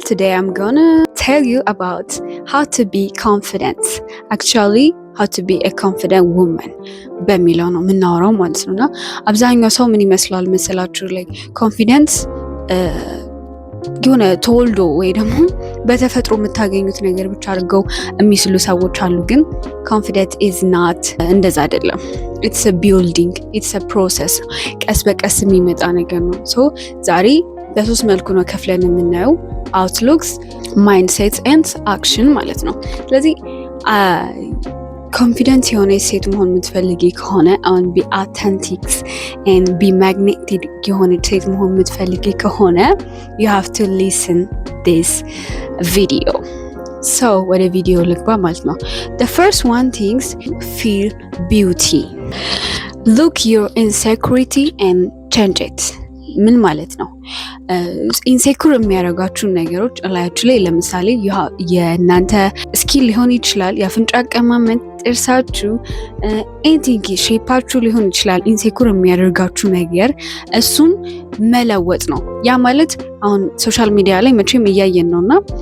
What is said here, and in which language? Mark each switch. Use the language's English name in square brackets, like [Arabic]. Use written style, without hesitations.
[English] Today I'm gonna tell you about how to be confident. Actually, how to be a confident woman [Amharic] በሚለው ነው የምናወራው ማለት ነውና አብዛኛው ሰው ምን ይመስላል መሰላችሁ ላይ ኮንፊደንስ የሆነ ተወልዶ ወይ ደግሞ በተፈጥሮ የምታገኙት ነገር ብቻ አድርገው የሚስሉ ሰዎች አሉ። ግን [English] confident is not [Amharic] እንደዛ አይደለም። [English] it's a building, it's a process. [Amharic] ቀስ በቀስ የሚመጣ ነገር ነው። ሶ ዛሬ በሶስት መልኩ ነው ከፍለን የምናየው [English] outlooks, mindsets and action [Amharic] ማለት ነው። ስለዚህ ኮንፊደንት የሆነ ሴት መሆን የምትፈልጊ ከሆነ አሁን ቢ አውተንቲክስ [English] and be magnetic [Amharic] የሆነ ሴት መሆን የምትፈልጊ ከሆነ [English] you have to listen this video. So [Amharic] ወደ ቪዲዮ ልግባ ማለት ነው። [English] The first one things, feel beauty. Look your insecurity and change it. [Amharic] ምን ማለት ነው? ኢንሴኩር የሚያደርጋችሁን ነገሮች እላያችሁ ላይ ለምሳሌ የእናንተ ስኪል ሊሆን ይችላል፣ የአፍንጫ አቀማመጥ፣ ጥርሳችሁ፣ ኤኒቲንግ ሼፓችሁ ሊሆን ይችላል። ኢንሴኩር የሚያደርጋችሁ ነገር እሱን መለወጥ ነው። ያ ማለት አሁን ሶሻል ሚዲያ ላይ መቼም እያየን ነውና